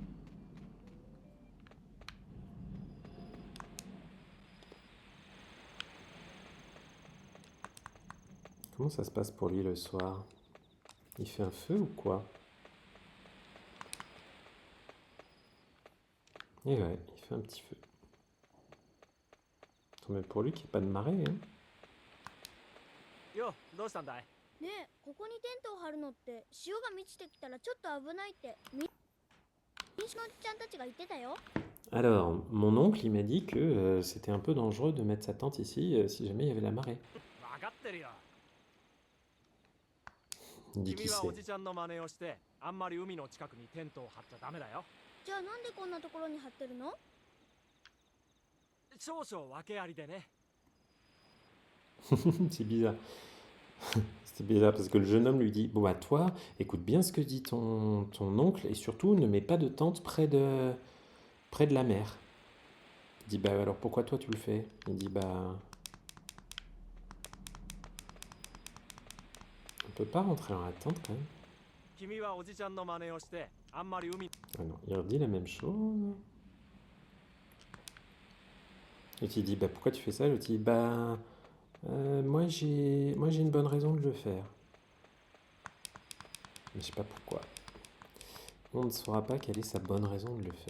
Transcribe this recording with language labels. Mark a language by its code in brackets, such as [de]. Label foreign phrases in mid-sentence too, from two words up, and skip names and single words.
[fr] Comment ça se passe pour lui le soir? Il fait un feu ou quoi? Et ouais, il fait un petit feu. Tant même pour lui qu'il n'y ait pas de marée, hein. [ja] よ、どうしたんだい？ねえ、ここにテントを張るのって潮が満ちてきたらちょっと危ないって民宿のおじちゃんたちが言ってたよ。 [fr] Alors, mon oncle, il m'a dit que c'était un peu dangereux de mettre sa tente ici si jamais il y avait la marée. [ja] 分かってるよ。 [fr] Il dit [ja] 君 [fr] qui [ja] は [fr] c'est. [ja] おじちゃんの真似をしてあんまり海の近くにテントを張っちゃダメだよ。じゃあなんでこんなところに張ってるの？少々訳ありでね。 [fr] C'est bizarre. C'est bizarre parce que le jeune homme lui dit, bon bah toi, écoute bien ce que dit ton oncle et surtout ne mets pas de tente près de la mer. Il dit, bah alors pourquoi toi tu le fais? Il dit, bah... On peut pas rentrer dans la tente quand même. [ja] 君はおじちゃんの真似をしてあんまり海 [fr] Ah non, il redit la même chose. Et il dit, bah pourquoi tu fais ça? L'autre dit, bah... moi j'ai une bonne raison de le faire. Mais je sais pas pourquoi. On ne saura pas quelle est sa bonne raison de le faire.